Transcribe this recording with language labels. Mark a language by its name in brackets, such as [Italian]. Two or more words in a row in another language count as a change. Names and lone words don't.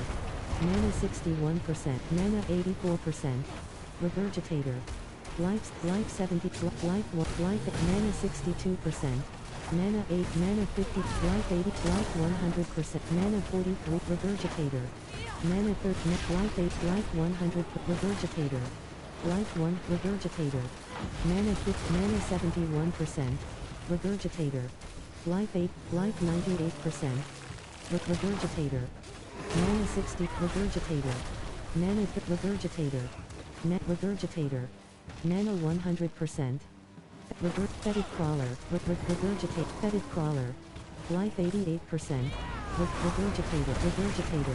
[English] Mana 61%. Mana 84%. Regurgitator. Life 70. Life mana 62%. Mana 8. Mana 50. Life 80. Life 100%. Mana 43. Regurgitator. Mana 30. Life 8. Life 100. Regurgitator. Life 1. Regurgitator. Mana 50. Mana 71%. Regurgitator. Life 8. Life 98%. Regurgitator. Mana 60. Regurgitator. Mana regurgitator. Net regurgitator. Mana 100%. Fetid crawler. Regurgitate. Fetid crawler. Life 88%. Regurgitator. Regurgitator.